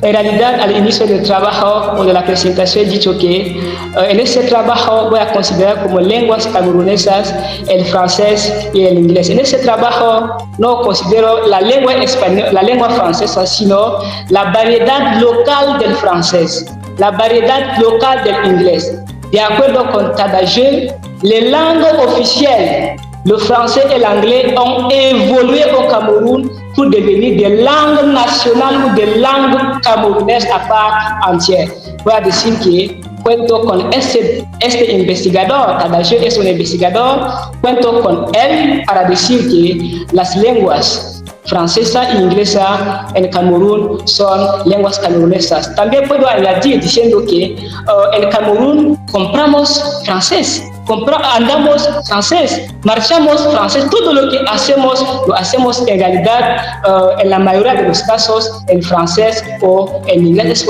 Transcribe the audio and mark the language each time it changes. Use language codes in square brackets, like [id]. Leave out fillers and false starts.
[es] En realidad, al inicio del trabajo o de la presentación he dicho que en este trabajo voy a considerar como lenguas camerunesas el francés y el inglés. En este trabajo no considero la lengua española, la lengua francesa, sino la variedad local del francés, la variedad local del inglés. [fr] De acuerdo con Tadagé, les langues officielles, le français et l'anglais, ont évolué au Cameroun pour devenir des langues nationales ou des langues camerounaises à part entière. [es] Voy a decir que cuento con este investigador, Tadagé es un investigador, cuento con él para decir que las lenguas francesa e inglesa en Camerún son lenguas camerunesas. También puedo añadir diciendo que en Camerún compramos francés, andamos francés, marchamos francés, todo lo que hacemos, lo hacemos en realidad en la mayoría de los casos en francés o en inglés.